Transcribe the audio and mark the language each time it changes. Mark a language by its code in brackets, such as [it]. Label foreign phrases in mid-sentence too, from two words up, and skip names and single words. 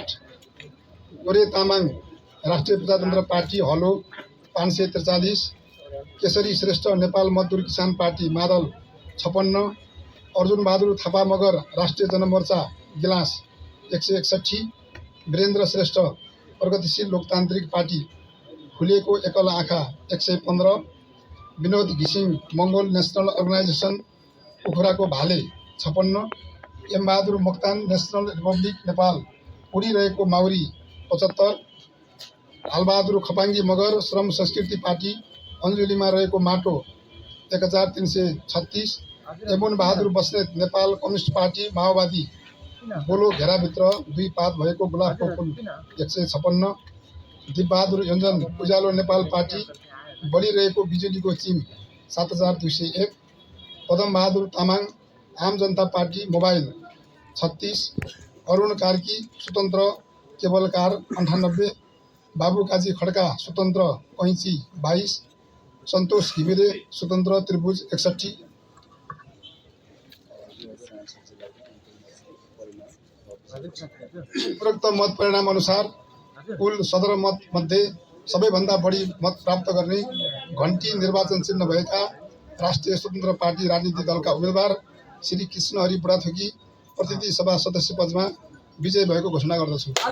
[ne] गोरे तामाङ राष्ट्रिय प्रजातन्त्र पार्टी हलो 543। केशरी श्रेष्ठ नेपाल मजदुर किसान पार्टी मादल 56। अर्जुन बहादुर थापा मगर राष्ट्रिय जनमोर्चा गिलास 161। वीरेन्द्र श्रेष्ठ प्रगतिशील लोकतान्त्रिक पार्टी खुलेको एकल आँखा 115। विनोद घिसिङ मङ्गोल नेसनल अर्गनाइजेसन पोखराको भाले 56। एम बहादुर मोक्तान नेसनल रिपब्लिक नेपाल उडिरहेको माउरी 75। हालबहादुर खपाङ्गी मगर श्रम संस्कृति पार्टी अञ्जुलीमा रहेको माटो 1,336। एमुन बहादुर बस्नेत नेपाल कम्युनिस्ट पार्टी माओवादी बोलो घेराभित्र 2 पात भएको गुलाबको फुल 156। दिपबहादुर योन्जन उज्यालो नेपाल पार्टी बढिरहेको बिजुलीको चिम 7,201। पदम बहादुर तामाङ आम जनता पार्टी मोबाइल 36। अरुण कार्की स्वतन्त्र केबलकार 98। बाबु काजी खड्का स्वतन्त्र कैँची 22। सन्तोष घिमिरे स्वतन्त्र त्रिभुज 61। उपरोक्त मत परिणाम अनुसार कुल सदर मत मध्ये सबैभन्दा बढी मत प्राप्त गर्ने घण्टी निर्वाचन चिन्ह भएका राष्ट्रिय स्वतन्त्र पार्टी राजनीतिक दलका उम्मेदवार श्री कृष्णहरि बुढाथोकी प्रतिनिधि सभा सदस्य पदमा विजय भएको घोषणा गर्दछु।